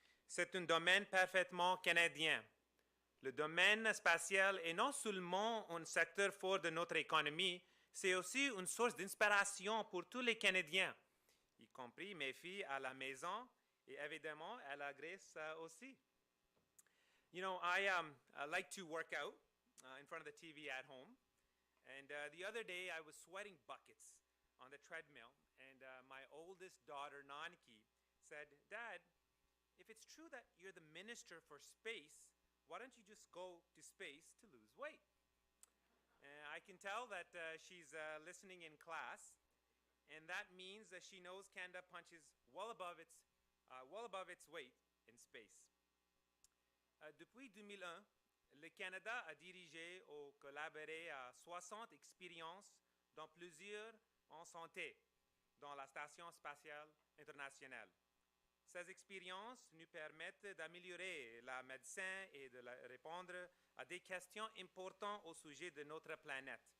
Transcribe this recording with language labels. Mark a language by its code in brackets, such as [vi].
[fr] C'est un domaine parfaitement canadien. Le domaine spatial est non seulement un secteur fort de notre économie, c'est aussi une source d'inspiration pour tous les Canadiens, y compris mes filles à la maison et évidemment à la Grèce aussi. [en] You know, I like to work out in front of the TV at home. And the other day I was sweating buckets on the treadmill. And my oldest daughter, Nanki, said, Dad, if it's true that you're the minister for space, why don't you just go to space to lose weight? I can tell that she's listening in class, and that means that she knows Canada punches well above its weight in space. [fr] Depuis 2001, le Canada a dirigé ou collaboré à 60 expériences, dont plusieurs en santé, dans la Station spatiale internationale. Ces expériences nous permettent d'améliorer la médecine et de répondre à des questions importantes au sujet de notre planète.